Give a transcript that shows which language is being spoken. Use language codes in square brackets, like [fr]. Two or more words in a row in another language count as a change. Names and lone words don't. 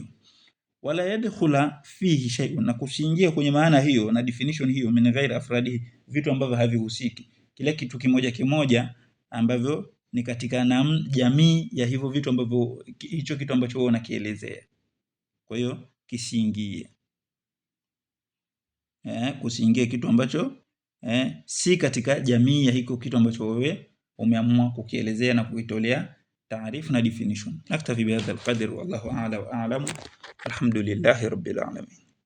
[ar] Wala yadkhula fihi shay'un, [sw] na kusiingia kwenye maana hiyo na definition hiyo, [ar] min ghairi afradihi, [sw] vitu ambavyo havihusiki, kile kitu kimoja ambavyo ni katika jamii ya hivyo vitu ambavyo, hicho kitu ambacho wewe unakielezea. Kwa hiyo kisiingie, kusiingie kitu ambacho si katika jamii ya hiko kitu ambacho wewe umeamua kukielezea na kuitolea taarifu na definition. [ar] نكتفي بهذا القدر والله أعلى وأعلم الحمد لله رب العالمين.